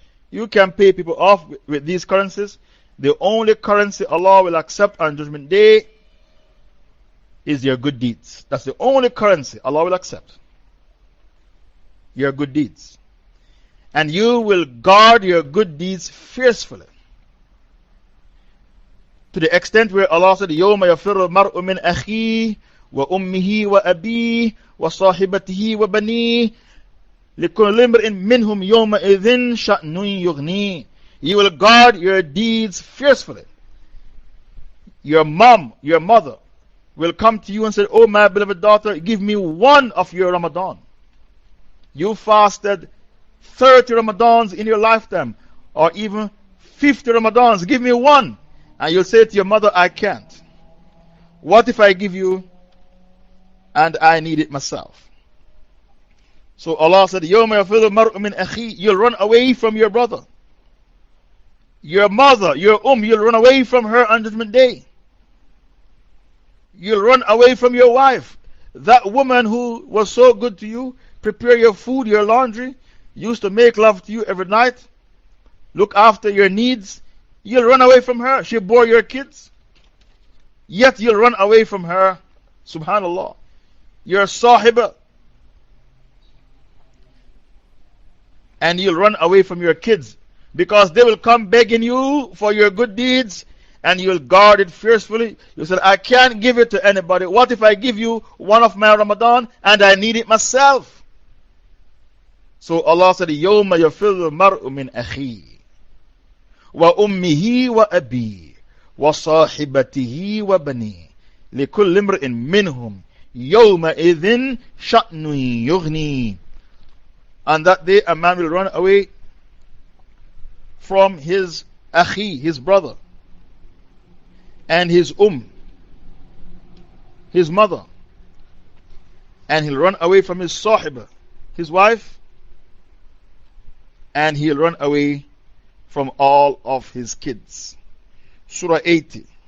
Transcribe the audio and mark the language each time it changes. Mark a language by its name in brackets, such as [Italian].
[English] You can pay people off with these currencies. The only currency Allah will accept on Judgment Day is your good deeds. That's the only currency Allah will accept. Your good deeds. And you will guard your good deeds fiercely. To the extent where Allah said, [Arabic] يَوْمَ يَفِرُّ الْمَرْءُ مِنْ أَخِيهِ وَأُمِّهِ وَأَبِيهِ وَصَاحِبَتِهِ وَبَنِيهِ لِكُلِّ امْرِئٍ مِّنْهُمْ يَوْمَئِذٍ شَأْنٌ يُغْنِيهِ. [English] You will guard your deeds fiercely. Your mom, your mother, will come to you and say, oh my beloved daughter, give me one of your Ramadan. You fasted 30 Ramadans in your lifetime, or even 50 Ramadans, give me one. And you'll say to your mother, I can't. What if I give you and I need it myself? So Allah said, [Arabic] يَوْمَ يَفِرُّ الْمَرْءُ مِنْ أَخِيهِ. [English] You'll run away from your brother. Your mother, your you'll run away from her on Judgment Day. You'll run away from your wife. That woman who was so good to you, prepare your food, your laundry, used to make love to you every night, look after your needs. You'll run away from her. She bore your kids. Yet you'll run away from her. Subhanallah. Your sahiba. And you'll run away from your kids, because they will come begging you for your good deeds, and you'll guard it fiercely. You said, I can't give it to anybody. What if I give you one of my Ramadan and I need it myself? So Allah said, [Arabic] يَوْمَ يَفِرُّ الْمَرْءُ مِنْ أَخِيهِ وَأُمِّهِ وَأَبِيهِ وَصَاحِبَتِهِ وَبَنِيهِ لِكُلِّ امْرِئٍ مِّنْهُمْ يَوْمَئِذٍ شَأْنٌ يُغْنِيهِ. [English] On that day, a man will run away from his akhi, his brother, and his his mother. And he'll run away from his sahiba, his wife, and he'll run away from all of his kids. Surah 80.